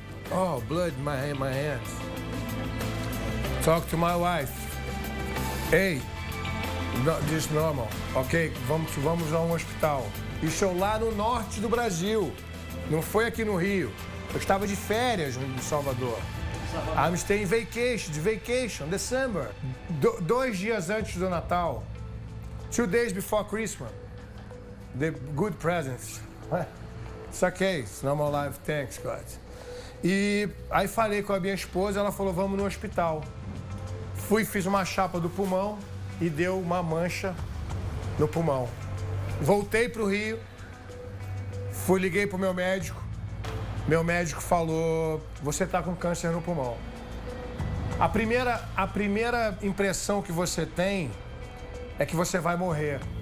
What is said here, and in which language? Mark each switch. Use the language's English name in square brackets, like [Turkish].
[English] Oh, blood in my hands. Talk to my wife. Hey, this is normal. Ok, [Portuguese] vamos a um hospital. Isso é lá no norte do Brasil. Não foi aqui no Rio. Eu estava de férias em Salvador. [English] I'm staying vacation, December. [Portuguese] 2 dias antes do Natal. [English] 2 days before Christmas. The good presents. It's okay, it's normal life, thanks God. [Portuguese] E aí falei com a minha esposa, ela falou, vamos no hospital. Fiz uma chapa do pulmão e deu uma mancha no pulmão. Voltei para o Rio, liguei para o meu médico. Meu médico falou, você está com câncer no pulmão. A primeira impressão que você tem é que você vai morrer.